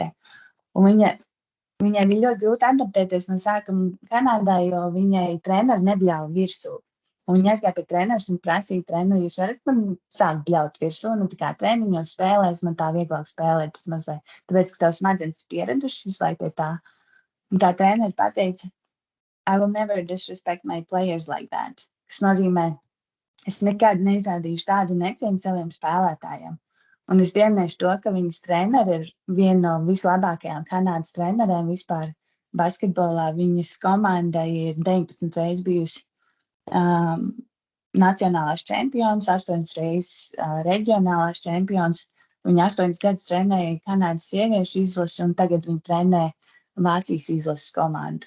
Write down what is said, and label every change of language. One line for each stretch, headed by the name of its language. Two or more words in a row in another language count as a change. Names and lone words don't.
Latvian: Un viņai bija ļoti grūti adaptēties no sākuma Kanādā, jo viņai treneri nebļāva virsū. Un viņa aizgāja pie treneris un prasīja treneri, jūs varat man sākt bļaut virsū, tā kā treniņos spēlēs, man tā vieglāk spēlēt vismaz vai, tāpēc, ka tavs smadzenes pieradušas visu laiku pie tā. Un tā treneri pateica,
English: I will never disrespect my players like that.
Latvian: Kas nozīmē, es nekad neizrādīšu tādu necieņu saviem spēlētājiem. Un es pieminēšu to, ka viņas treneri ir viena no vislabākajām Kanādas trenerēm vispār basketbolā. Viņas komandai ir 19 reizes bijusi nacionālās čempions, 8 reizes reģionālās čempions, Viņa 8 gadus trenēja Kanādas sieviešu izlasi, un tagad viņa trenē Vācijas izlases komandu.